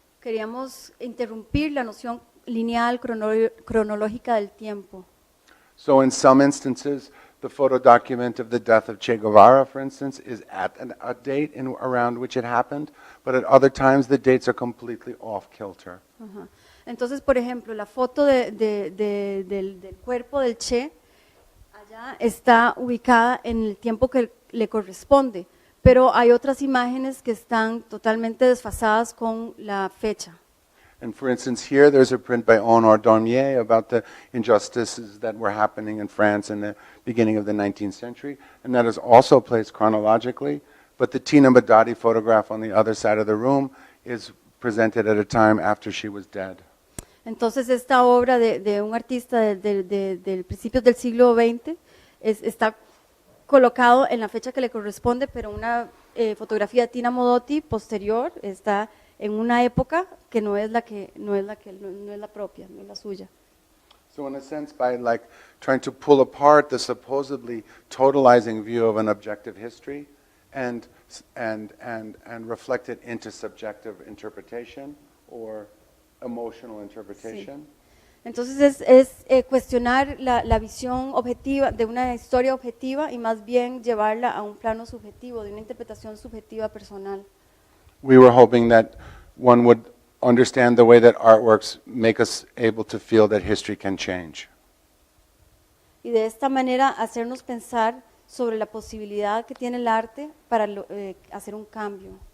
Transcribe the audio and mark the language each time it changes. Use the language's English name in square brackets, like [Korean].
[Spanish] Queríamos interrumpir la noción lineal cronológica del tiempo. [English] So in some instances, the photo document of the death of Che Guevara, for instance, is at a date around which it happened, but at other times the dates are completely off kilter. Ajá. [Spanish] Entonces, por ejemplo, la foto del cuerpo del Che allá está ubicada en el tiempo que le corresponde, pero hay otras imágenes que están totalmente desfasadas con la fecha. [English] And for instance, here there's a print by Honor Dormier about the injustices that were happening in France in the beginning of the 19th century, and that is also placed chronologically, but the Tina Madadi photograph on the other side of the room is presented at a time after she was dead. [Spanish] Entonces, esta obra de un artista del principios del siglo XX está colocado en la fecha que le corresponde, pero una fotografía de Tina Modotti posterior está en una época que no es la propia, no es la suya. [English] So in a sense, by like trying to pull apart the supposedly totalizing view of an objective history and reflect it into subjective interpretation or emotional interpretation. [Spanish] Sí. Entonces es cuestionar la visión objetiva de una historia objetiva y más bien llevarla a un plano subjetivo, de una interpretación subjetiva personal. [English] We were hoping that one would understand the way that artworks make us able to feel that history can change. [Spanish] Y de esta manera hacernos pensar sobre la posibilidad que tiene el arte para hacer un cambio.